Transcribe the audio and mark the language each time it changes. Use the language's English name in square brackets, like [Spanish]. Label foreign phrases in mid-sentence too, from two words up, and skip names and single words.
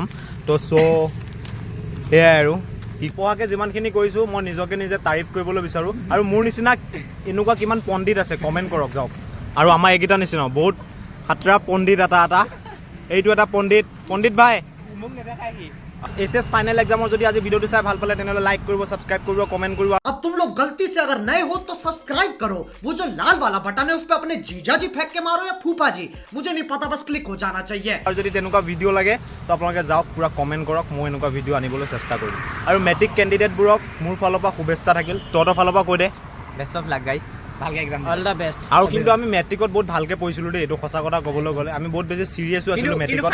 [Assamese] তো সেয়াই আৰু পঢ়াকৈ যিমানখিনি কৰিছোঁ মই নিজকে নিজে তাৰিফ কৰিবলৈ বিচাৰোঁ। আৰু মোৰ নিচিনা এনেকুৱা কিমান পণ্ডিত আছে কমেণ্ট কৰক। যাওক আৰু আমাৰ এইকেইটা নিচিনা বহুত সাতটা পণ্ডিত, এটা এইটো এটা পণ্ডিত ভাই মোক নেদেখাই সি। HS [English] final exam [Assamese] যদি আজি ভিডিঅ'টো চাই ভাল পালে তেনেহ'লে লাইক কৰিব, ছাবস্ক্ৰাইব কৰিব, কমেণ্ট কৰিব। [Hindi] अब तुम लोग गलती से अगर नए हो तो सब्सक्राइब करो, वो जो लाल वाला बटन है उस पे अपने जीजा जी फेंक के मारो या फूफा जी, मुझे नहीं पता, बस क्लिक हो जाना चाहिए। [Assamese] আৰু যদি তেনেকুৱা ভিডিঅ' লাগে তো আপোনালোকে যাওক, পূৰা কমেণ্ট কৰক, মই এনেকুৱা ভিডিঅ' আনিবলৈ চেষ্টা কৰিম। আৰু [English] matric candidate [Assamese] মোৰ ফালৰ পৰা শুভেচ্ছা থাকিল, তহঁতৰ ফালৰ পৰা কৈ দে। [English] best of luck guys, ভালকৈ exam all the best. [Assamese] আৰু কিন্তু আমি মেট্ৰিকত বহুত ভালকৈ পঢ়িছিলোঁ দেই, এইটো সঁচা কথা ক'বলৈ গ'লে। আমি বহুত বেছি চিৰিয়াছো আছিলোঁ মেট্ৰিকত।